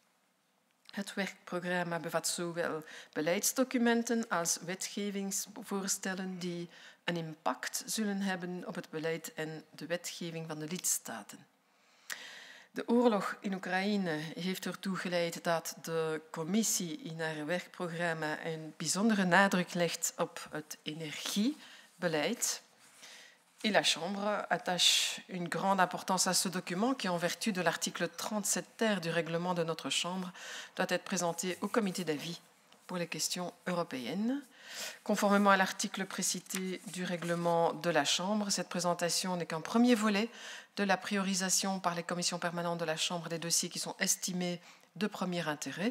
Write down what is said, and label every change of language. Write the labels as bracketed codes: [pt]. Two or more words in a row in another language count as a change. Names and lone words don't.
[nl] Het werkprogramma bevat zowel beleidsdocumenten als wetgevingsvoorstellen die een impact zullen hebben op het beleid en de wetgeving van de lidstaten. De oorlog in Oekraïne heeft ertoe geleid dat de commissie in haar werkprogramma een bijzondere nadruk legt op het energiebeleid. [fr] Et la Chambre attache une grande importance à ce document qui, en vertu de l'article 37 ter du règlement de notre Chambre, doit être présenté au comité d'avis pour les questions européennes. Conformément à l'article précité du règlement de la Chambre, cette présentation n'est qu'un premier volet de la priorisation par les commissions permanentes de la Chambre des dossiers qui sont estimés de premier intérêt.